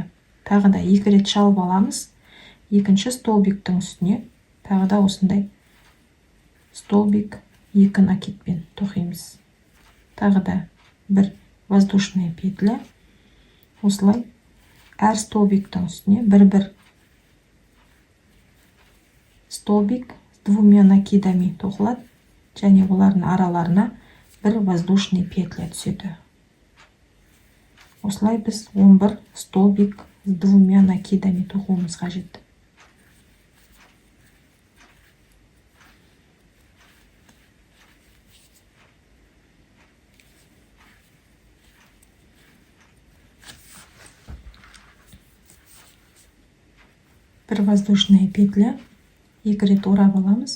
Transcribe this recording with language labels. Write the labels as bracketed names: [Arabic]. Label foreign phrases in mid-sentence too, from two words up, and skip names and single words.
[Kazakh] Тағы да 2 рет шалып аламыз. Екінші столбиктің үстіне тағы да осындай столбик 2 накидпен тоқимыз. Тағы да бір [Russian] воздушная петля. [Kazakh] Осылай әр столбиктің үстіне бір [Russian] столбик с двумя накидами [Kazakh] тоқылады, және олардың араларына бір [Russian] воздушный петля [Kazakh] түседі. Осылай біз 11 [Russian] столбик с двумя накидами [Kazakh] тоқуымыз қажет. Бір [Russian] воздушная петля, [Kazakh] екі рет орап аламыз.